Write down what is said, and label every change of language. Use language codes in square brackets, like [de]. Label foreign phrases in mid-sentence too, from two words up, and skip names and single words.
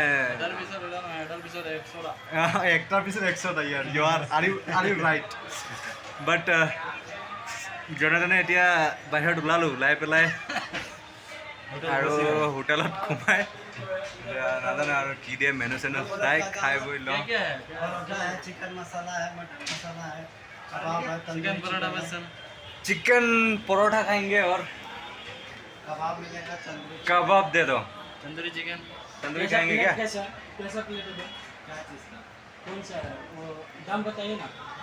[as] একটাৰ পিছত 100টা ইয়াৰ [en] you are you right but [as] যেনে তেনে এতিয়া বাহিৰত ওলাই পেলাই আৰু হোটেলত সোমাই নাজানো আৰু কি দিয়ে মেনু চেনু চাই খাই বৈ লওঁ [hi] चिकन परोठा खाएंगे और कबाब दे दो तंदूरी चिकन खाएंगे क्या कैसा प्लेट है कौन सा है वो दाम बताइए ना